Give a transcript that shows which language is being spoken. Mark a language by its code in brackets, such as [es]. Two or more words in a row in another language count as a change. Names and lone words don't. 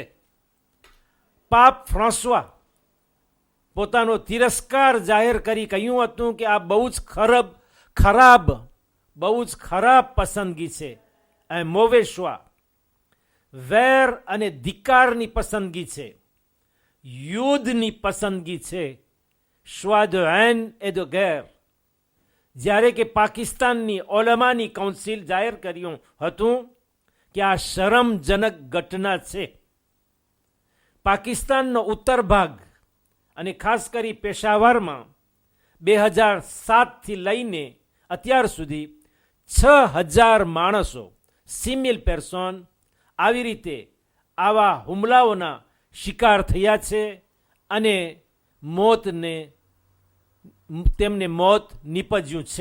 [gu] પાપ ફ્રાન્સવા પોતાનો તિરસ્કાર જાહેર કરી કહ્યું હતું કે આ બહુ જ ખરાબ પસંદગી છે. આ [fr] mauvais choix [gu] વેર અને ધિક્કારની પસંદગી છે, યુદ્ધની પસંદગી છે, [fr] choix de haine et de guerre. [gu] જ્યારે કે પાકિસ્તાનની ઓલમાની કાઉન્સિલ જાહેર કર્યું હતું કે આ શરમજનક ઘટના છે. પાકિસ્તાનનો ઉત્તર ભાગ અને ખાસ કરી પેશાવરમાં 2007થી લઈને અત્યાર સુધી 6000 માણસો [en] civil person [gu] આવી રીતે આવા હુમલાઓના શિકાર થયા છે અને તેમને મોત નીપજ્યું છે.